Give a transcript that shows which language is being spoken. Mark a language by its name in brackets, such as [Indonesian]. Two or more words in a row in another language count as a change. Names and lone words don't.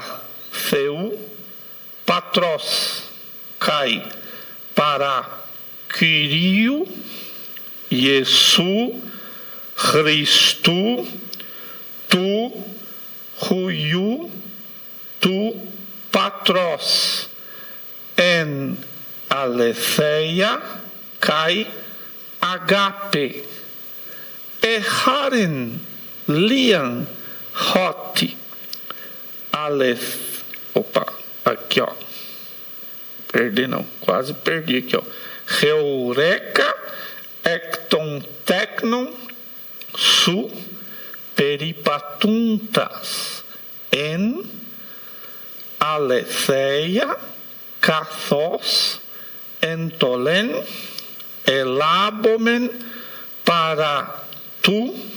[Greek] Θεοῦ πατρός, καὶ παρὰ Κυρίου Ἰησοῦ Χριστοῦ τοῦ υἱοῦ τοῦ πατρός, ἐν ἀληθείᾳ καὶ ἀγάπῃ, ἐχάρην λίαν ὅτι [Portuguese] aqui perdi não, quase perdi aqui [Greek] εὕρηκα ἐκ τῶν τέκνων σου περιπατοῦντας ἐν ἀληθείᾳ καθὼς ἐντολὴν ἐλάβομεν παρὰ τοῦ